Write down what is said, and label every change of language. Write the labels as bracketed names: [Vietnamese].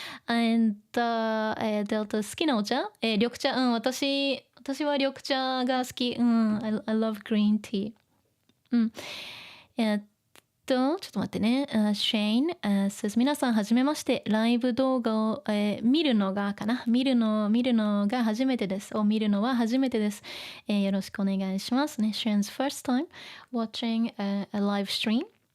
[Japanese] And Delta 好きなお茶？緑茶。私は緑茶が好き。 [English] I love green tea. [Japanese] ちょっと待ってね。 [English] Shane says [Japanese] 皆さんはじめまして。ライブ動画を、見るのがが初めてです。見るのは初めてです。よろしくお願いしますね。 [English] Shane's first time watching a live stream.